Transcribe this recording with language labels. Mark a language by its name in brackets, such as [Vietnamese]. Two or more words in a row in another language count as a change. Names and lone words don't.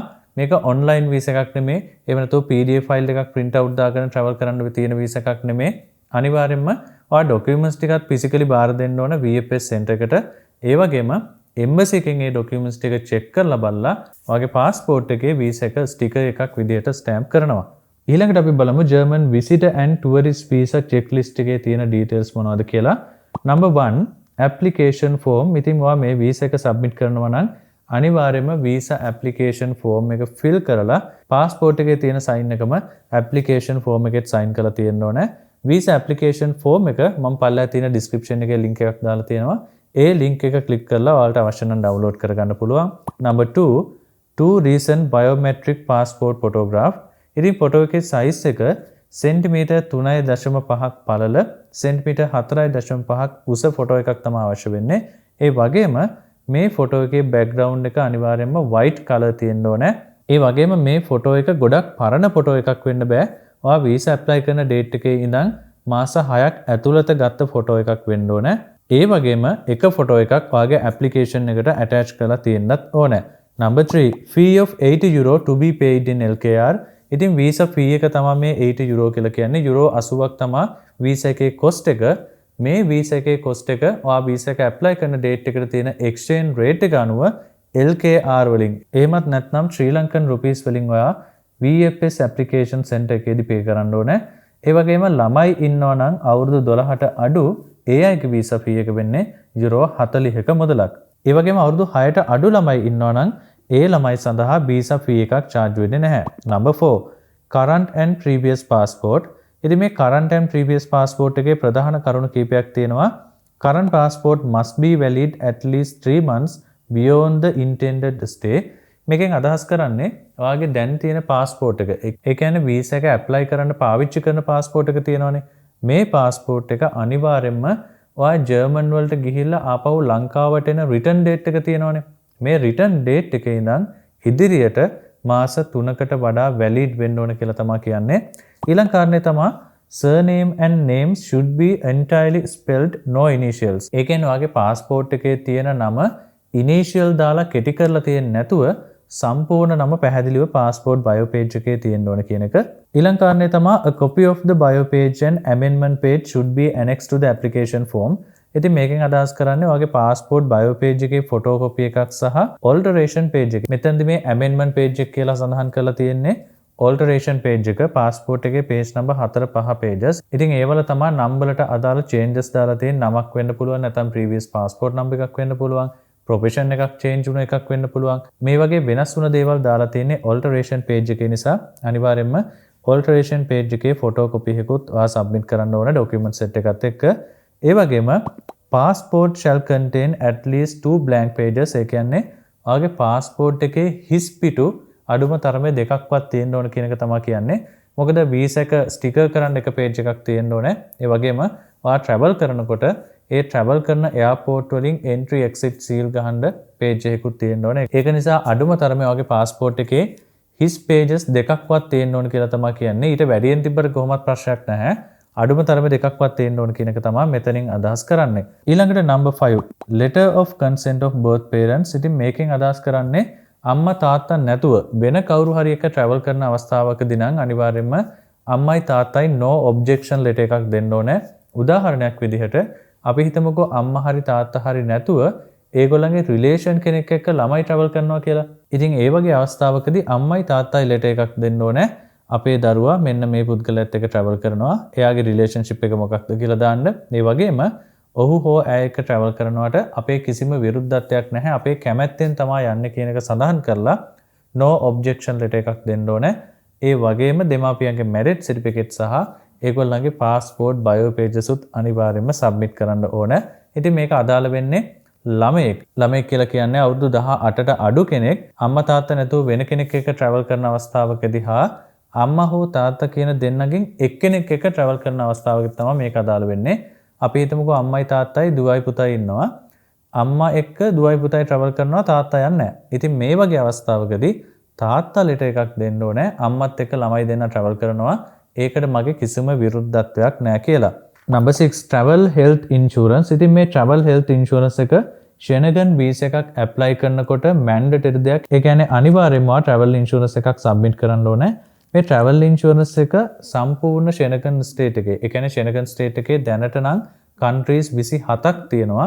[Sinhala] මේක [English] online visa [Sinhala] එකක් නෙමෙයි. ඒ වෙනතෝ [English] PDF file [Sinhala] එකක් [English] print out [Sinhala] දාගෙන travel කරන්න තියෙන වීසා එකක් නෙමෙයි. අනිවාර්යයෙන්ම ඔයා ඩොකියුමන්ට්ස් ටිකත් physically බාර දෙන්න ඕන VFS center එකට. ඒ වගේම එම්බසි එකෙන් ඒ ඩොකියුමන්ට්ස් ටික චෙක් කරලා බලලා ඔයාගේ පාස්පෝර්ට් එකේ වීසා එක ස්ටිකර් එකක් විදිහට ස්ටෑම්ප් කරනවා. ඊළඟට අපි බලමු [English] German visitor and tourist visa checklist [Sinhala] එකේ තියෙන details මොනවද කියලා. [English] number 1 application form. [Sinhala] ඉතින් ඔයා මේ වීසා එක සබ්මිට් කරනවා නම් අනිවාර්යයෙන්ම [English] visa application form [Sinhala] එක ෆිල් කරලා පාස්පෝර්ට් එකේ තියෙන සයින් එකම [English] application form [Sinhala] එකෙත් සයින් කරලා තියෙන්න ඕනේ. [English] visa application form [Sinhala] එක මම පල්ලෙහා තියෙන ඩිස්ක්‍රිප්ෂන් එකේ link එකක් දාලා තියෙනවා. ඒ link එක click කරලා ඔයාලට අවශ්‍ය නම් download කරගන්න පුළුවන්. [English] number 2 recent biometric passport photograph. [Sinhala] ඉතින් ෆොටෝ එකේ size එක සෙන්ටිමීටර් 3.5ක් පළල සෙන්ටිමීටර් 4.5ක් උස ෆොටෝ එකක් තමයි අවශ්‍ය වෙන්නේ. ඒ වගේම මේ ෆොටෝ එකේ බෑග්ග්‍රවුන්ඩ් එක අනිවාර්යයෙන්ම [English] white color [Sinhala] තියෙන්න ඕනේ. ඒ වගේම මේ ෆොටෝ එක ගොඩක් පරණ ෆොටෝ එකක් වෙන්න බෑ. ඔයා [English] visa apply [Sinhala] කරන ඩේට් එකේ ඉඳන් මාස 6ක් ඇතුළත ගත්ත ෆොටෝ එකක් වෙන්න ඕනේ. ඒ වගේම එක ෆොටෝ එකක් ඔයාගේ ඇප්ලිකේෂන් එකට attach කරලා තියෙන්නත් ඕනේ. [English] number 3 fee of 80 euro to be paid in LKR. [Sinhala] ඉතින් [English] visa fee [Sinhala] එක තමයි මේ 80 euro කියලා කියන්නේ. යුරෝ 80ක් තමයි වීසා එකේ cost එක. මේ වීසා එකේ cost එක ඔයා වීසා එක ඇප්ලයි කරන ඩේට් එකට තියෙන [English] exchange rate [Sinhala] එක අනුව LKR වලින් එහෙමත් නැත්නම් [English] Sri Lankan rupees [Sinhala] වලින් ඔයා [English] VFS application center [Sinhala] එකේදී pay කරන්න ඕනේ. ඒ වගේම ළමයි ඉන්නවා නම් අවුරුදු 12ට අඩු ඒ අයගේ [English] visa fee [Sinhala] එක වෙන්නේ යුරෝ 40ක මුදලක්. ඒ වගේම අවුරුදු 6ට අඩු ළමයි ඉන්නවා නම් ඒ ළමයි සඳහා [English] visa fee [Sinhala] එකක් charge වෙන්නේ නැහැ. [English] number 4 current and previous passport. [Sinhala] ඉතින් මේ [English] current and previous passport [Sinhala] එකේ ප්‍රධාන කරුණු කීපයක් තියෙනවා. [English] current passport must be valid at least 3 months beyond the intended stay. [Sinhala] මේකෙන් අදහස් කරන්නේ ඔයාගේ දැන් තියෙන passport එක. ඒ කියන්නේ වීසා එක ඇප්ලයි කරන්න පාවිච්චි කරන passport එක තියෙනවනේ. මේ passport එක අනිවාර්යයෙන්ම ඔයා ජර්මන් වලට ගිහිල්ලා ආපහු ලංකාවට එන [English] return date [Sinhala] එක තියෙනවනේ. මේ [English] return date [Sinhala] එකේ ඉඳන් ඉදිරියට මාස 3කට වඩා valid වෙන්න ඕන කියලා තමයි කියන්නේ. ඊළඟ කාරණේ තමයි [English] surname and names should be entirely spelled no initials. [Sinhala] ඒ කියන්නේ ඔයාගේ passport එකේ තියෙන නම initial දාලා කෙටි කරලා තියෙන්නේ නැතුව සම්පූර්ණ නම පැහැදිලිව [English] passport bio page [Sinhala] එකේ තියෙන්න ඕන කියන එක. ඊළඟ කාරණේ තමයි [English] a copy of the bio page and amendment page should be annexed to the application form. [Sinhala] ඉතින් මේකෙන් අදහස් කරන්නේ ඔයාගේ [English] passport bio page [Sinhala] එකේ photocopy එකක් සහ [English] alteration page [Sinhala] එක. මෙතනදී මේ [English] amendment page [Sinhala] එක කියලා සඳහන් කරලා තියෙන්නේ [English] alteration page [Sinhala] එක passport එකේ [English] page number 4-5 pages. [Sinhala] ඉතින් ඒවල තමයි නම් වලට අදාළ changes දාලා තියෙන නමක් වෙන්න පුළුවන් නැත්නම් [English] previous passport number [Sinhala] එකක් වෙන්න පුළුවන්. profession එකක් change වුණ එකක් වෙන්න පුළුවන්. මේ වගේ වෙනස් වුණ දේවල් දාලා තියෙන්නේ [English] alteration page [Sinhala] එකේ නිසා අනිවාර්යයෙන්ම [English] alteration page [Sinhala] එකේ photocopy එකකුත් ඔයා submit කරන්න ඕන [English] document set [Sinhala] එකත් එක්ක. ඒ වගේම [English] passport shall contain at least 2 blank pages. [Sinhala] ඒ කියන්නේ ඔයාගේ passport එකේ හිස් පිටු අඩුම තරමේ දෙකක්වත් තියෙන්න ඕන කියන එක තමයි කියන්නේ. මොකද වීසා එක ස්ටිකර් කරන්න එක page එකක් තියෙන්න ඕනේ. ඒ වගේම ඔයා travel කරනකොට ඒ travel කරන airport වලින් [English] entry exit seal [Sinhala] ගහන්න page එකකුත් තියෙන්න ඕනේ. ඒක නිසා අඩුම තරමේ ඔයාගේ passport එකේ හිස් pages දෙකක්වත් තියෙන්න ඕන කියලා තමයි කියන්නේ. ඊට වැඩියෙන් තිබ්බට කොහොමත් ප්‍රශ්නයක් නැහැ. අඩුම තරමේ දෙකක්වත් තියෙන්න ඕන කියන එක තමයි මෙතනින් අදහස් කරන්නේ. [English] ඊළඟට number 5 letter of consent of both parents. [Sinhala] ඉතින් මේකෙන් අදහස් කරන්නේ අම්මා තාත්තා නැතුව වෙන කවුරු හරි එක travel කරන අවස්ථාවකදී නම් අනිවාර්යයෙන්ම අම්මයි තාත්තයි [English] no objection letter [Sinhala] එකක් දෙන්න ඕනේ. උදාහරණයක් විදිහට අපි හිතමුකෝ අම්මා හරි තාත්තා හරි නැතුව ඒගොල්ලන්ගේ රිලේෂන් කෙනෙක් එක්ක ළමයි travel කරනවා කියලා. ඉතින් ඒ වගේ අවස්ථාවකදී අම්මයි තාත්තයි letter එකක් දෙන්න ඕනේ. අපේ දරුවා මෙන්න මේ පුද්ගලයාත් එක්ක travel කරනවා. එයාගේ relationship එක මොකක්ද කියලා දාන්න. ඒ වගේම ඔහු හෝ ඇය එක්ක travel කරනවට අපේ කිසිම විරුද්ධත්වයක් නැහැ. අපේ කැමැත්තෙන් තමයි යන්නේ කියන එක සඳහන් කරලා [English] no objection letter [Sinhala] එකක් දෙන්න ඕනේ. ඒ වගේම දෙමාපියන්ගේ [English] marriage certificate [Sinhala] සහ ඒගොල්ලන්ගේ [English] passport bio pages [Sinhala] උත් අනිවාර්යයෙන්ම submit කරන්න ඕනේ. ඉතින් මේක අදාළ වෙන්නේ ළමයෙක් කියලා කියන්නේ අවුරුදු 18ට අඩු කෙනෙක් අම්මා තාත්තා නැතුව වෙන කෙනෙක් එක්ක travel කරන අවස්ථාවකදී හා අම්මා හෝ තාත්තා කියන දෙන්නගෙන් එක්කෙනෙක් එක්ක travel කරන අවස්ථාවකදී තමයි මේක අදාළ වෙන්නේ. අපි හිතමුකෝ අම්මයි තාත්තයි දුවයි පුතයි ඉන්නවා. අම්මා එක්ක දුවයි පුතයි travel කරනවා තාත්තා යන්නේ නැහැ. ඉතින් මේ වගේ අවස්ථාවකදී තාත්තා letter එකක් දෙන්න ඕනේ අම්මත් එක්ක ළමයි දෙන්න travel කරනවා. ඒකට මගේ කිසිම විරුද්ධත්වයක් නැහැ කියලා. [English] Number 6 travel health insurance. [Sinhala] ඉතින් මේ [English] travel health insurance [Sinhala] එක ෂෙනගන් වීසා එකක් apply කරනකොට mandatory දෙයක්. ඒ කියන්නේ අනිවාර්යයෙන්ම [English] travel insurance [Sinhala] එකක් submit කරන්න ඕනේ. මේ [English] travel insurance [Sinhala] එක සම්පූර්ණ ෂෙනගන් state එකේ. ඒ කියන්නේ ෂෙනගන් state එකේ දැනට නම් countries 27ක් තියෙනවා.